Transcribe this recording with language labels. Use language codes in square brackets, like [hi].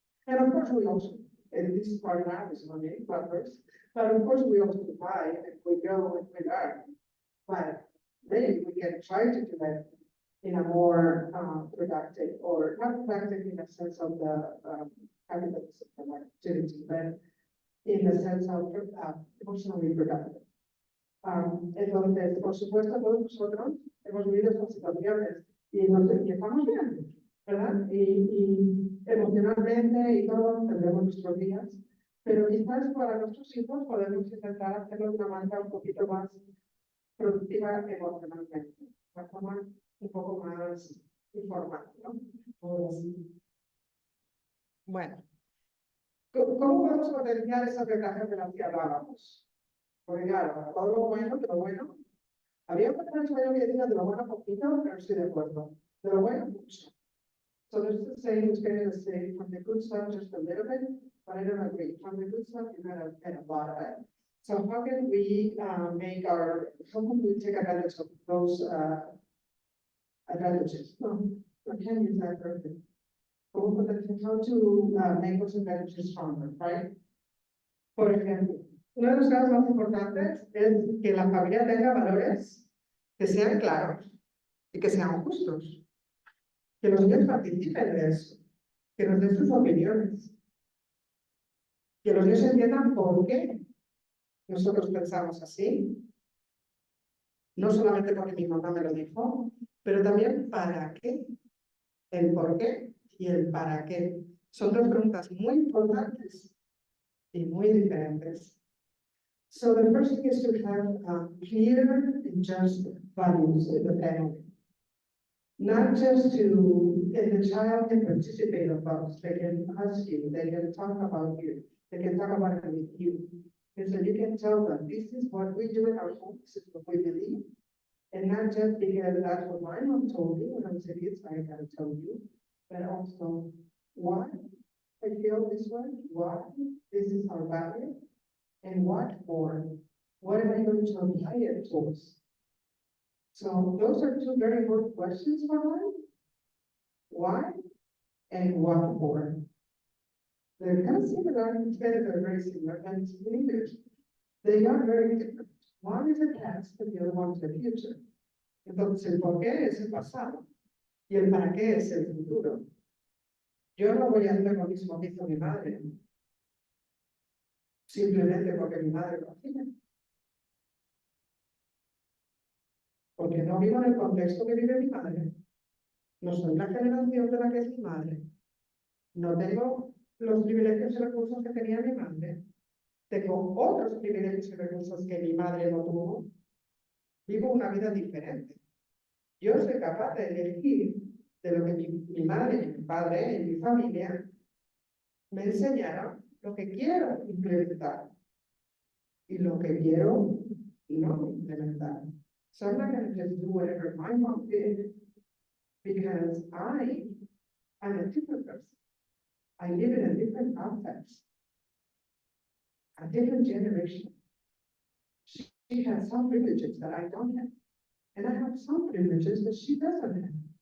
[en] And of course, we also, and this is part of our is on the buffers, but of course, we also buy and we go and we learn. but maybe we can try to do it in a more productive, or not productive in the sense of the capitalism productivity, but in the sense of emotionally productive. [es] Entonces, por supuesto, todos nosotros hemos vivido estas situaciones y estamos bien, ¿verdad? Y emocionalmente y todo tendremos nuestros días, pero quizás para nuestros hijos podemos intentar hacerlo de una manera un poquito más productiva emocionalmente, de una forma un poco más informal, ¿no? Ahora sí. Bueno, ¿cómo podemos potenciar esas ventajas de las que hablábamos? Porque claro, todo lo bueno, de lo bueno, había un personaje que decía de lo bueno poquito, pero estoy de acuerdo. De lo bueno, mucho. [en] So there's the saying, it's going to say, from the good stuff, just a little bit, but I don't agree. From the good stuff, you got to get a lot of it. So how can we how can we take advantage of those advantages? No, I can't use that perfect. How to make those advantages stronger, right? [es] Por ejemplo, uno de los casos más importantes es que la familia tenga valores que sean claros y que sean justos. Que los niños participen de eso, que nos den sus opiniones, que los niños entiendan por qué nosotros pensamos así, no solamente porque mi mamá me lo dijo, pero también para qué, el por qué y el para qué. Son dos preguntas muy importantes y muy diferentes. [en] So the first thing is to have clear and just values in the family. Not just to, if the child can participate of those, they can ask you, they can talk about you, they can talk about it with you. And so you can tell them, this is what we do in our home, this is what we believe. And not just because that's what my mom told me when I was a kid, so I gotta tell you, but also why I feel this way, why this is our value, and what for, what am I going to apply it towards? So those are two very important questions for life. Why and what for? They're kind of similar, instead they're very similar, and in English, they are very different. One is the past, and the other one is the future. [es] Entonces, el por qué es el pasado y el para qué es el futuro. Yo no voy a hacer lo mismo que hizo mi madre, simplemente porque mi madre lo hacía. Porque no vivo en el contexto que vive mi madre, no soy la generación de la que es mi madre, no tengo los privilegios y recursos que tenía mi madre, tengo otros privilegios y recursos que mi madre no tuvo, vivo una vida diferente. Yo soy capaz de elegir de lo que mi madre, mi padre y mi familia me enseñaron, lo que quiero implementar y lo que quiero no implementar. [en] So I'm not going to just do whatever my mom did, because I am a different person. I live in a different context, a different generation. She has some privileges that I don't have, and I have some privileges that she doesn't have.